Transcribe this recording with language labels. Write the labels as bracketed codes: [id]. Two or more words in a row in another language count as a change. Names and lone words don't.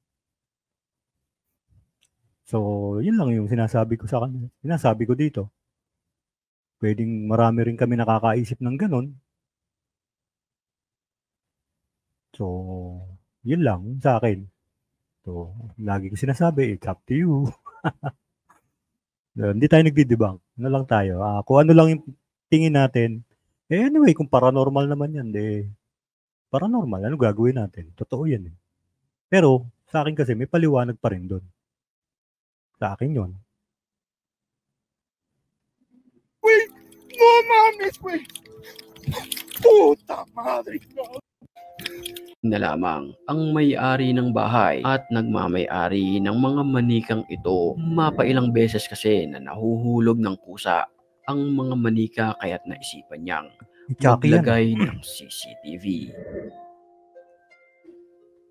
[tl] So, yun lang yung sinasabi ko sa kanya. Sinasabi ko dito. Pwedeng marami rin kami nakakaisip ng ganun. So, yun lang sa akin. So, lagi ko sinasabi, [en] it's up to you. [tl] Hindi tayo nagdi-debunk. Ano lang tayo. Kung ano lang yung tingin natin. Anyway, kung paranormal naman yan, paranormal. Ano gagawin natin? Totoo yan eh. Pero, sa akin kasi, may paliwanag pa rin doon. Sa akin yun. [es] Güey, no mames, güey. Puta madre. [tl] Na lamang ang may-ari ng bahay at nagmamay-ari ng mga manikang ito. Mapailang beses kasi na nahuhulog ng kusa ang mga manika kaya't naisipan niyang Chucky yan. maglagay ng CCTV.